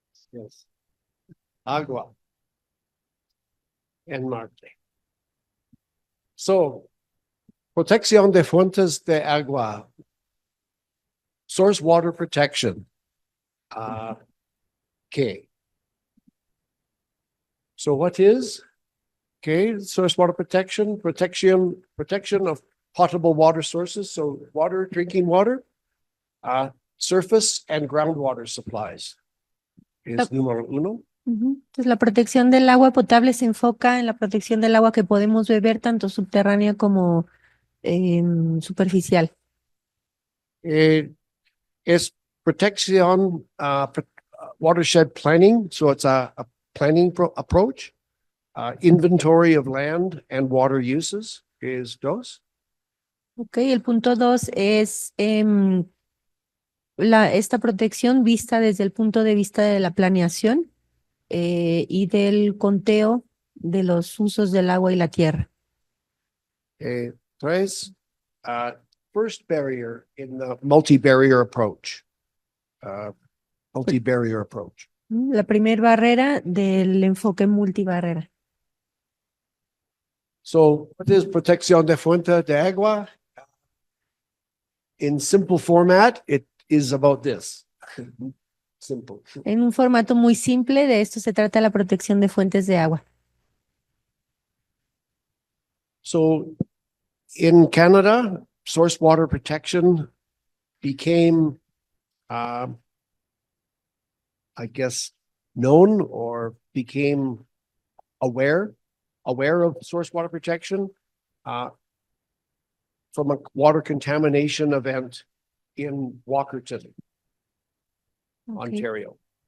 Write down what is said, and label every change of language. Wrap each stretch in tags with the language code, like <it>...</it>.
<es>Yes. Agua en Marte. So, Protección de fuentes de agua.</es> <en>Source water protection. Okay. So what is? Okay, source water protection, protection of potable water sources, so water, drinking water, surface and groundwater supplies is</en> <es>número uno. Entonces, la protección del agua potable se enfoca en la protección del agua que podemos beber, tanto subterránea como superficial. Es protección,</es> <en>watershed planning, so it's a planning approach. Inventory of land and water uses is dos.</en> <es>Ok, el punto 2 es esta protección vista desde el punto de vista de la planeación y del conteo de los usos del agua y la tierra.</es> <en>Tres, first barrier in the multi-barrier approach. Multi-barrier approach.</en> <es>La primera barrera del enfoque multibarrera.</es> <en>So what is</en> <es>protección de fuente de agua?</es> <en>In simple format, it is about this. Simple.</en> <es>En un formato muy simple, de esto se trata la protección de fuentes de agua.</es> <en>So in Canada, source water protection became, I guess, known or became aware of source water protection from a water contamination event in Walkerton, Ontario.</en>